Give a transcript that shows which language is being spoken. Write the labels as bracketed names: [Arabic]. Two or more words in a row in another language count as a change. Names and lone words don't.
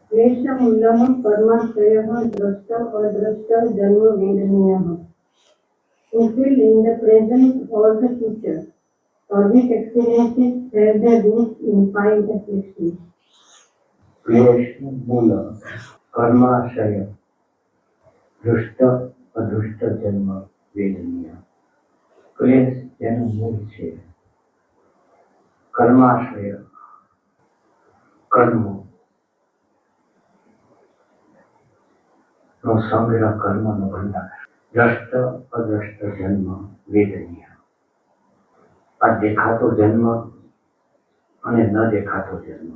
[Sanskrit] क्लेशमूलः कर्माशयः दृष्ट अदृष्ट जन्म वेदनीयः. [English] Fulfill in the present or the future. These experiences have their roots in 5 afflictions. [Sanskrit] क्लेशमूल कर्माशय दृष्ट अदृष्ट जन्म वेदनीय. [Gujarati] क्लेश જેનું મૂળ છે, કર્માશ્રય કર્મ નો સંગ્રહ, કર્મનો ભંડાર, દ્રષ્ટ અદ્રષ્ટ જન્મ વેદનીય. આ દેખાતો જન્મ અને ન દેખાતો જન્મ.